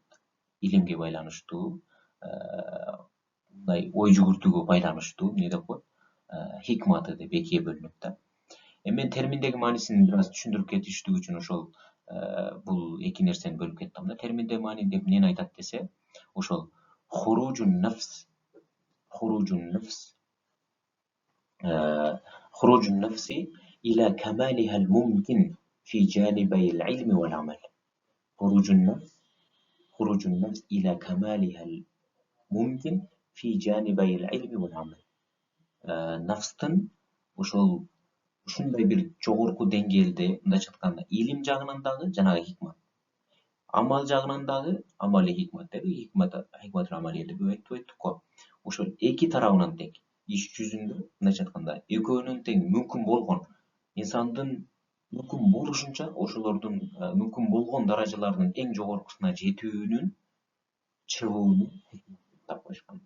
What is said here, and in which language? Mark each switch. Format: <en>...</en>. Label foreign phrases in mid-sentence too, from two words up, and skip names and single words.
<ky>Илимге байланыштуу, мындай ой жүгүртүүгө байланыштуу эмне деп коет? Хикматы деп экиге бөлүнөт да. Мен терминдеги маанисин бир аз түшүндүрүп кетиштүү үчүн ошол бул эки нерсени бөлүп кеттим да. Терминдеги маани деп эмнени айтат десе, ошол</ky> <ar>خروج النفس، خروج النفس, خروج النفس إلى كمالها الممكن في جانبي العلم والعمل. خروج النفس خروج النفس إلى كمالها الممكن في جانبي العلم والعمل.</ar> <ky>Nafstын ошол ушундай бир жогорку деңгээлде, мындайча айтканда, илим жагынан дагы жанагы хикмат, амал жагынан дагы амали хикмат деп, хикмат амалия деп айтып өттүк го. Ошол эки тарабынан тең. Иш жүзүндө, мындайча айтканда, экөөнүн тең мүмкүн болгон, инсандын мүмкүн болушунча ошолордун мүмкүн болгон даражаларынын эң жогоркусуна жетүүнүн чыгууну тап коюшкан.</ky>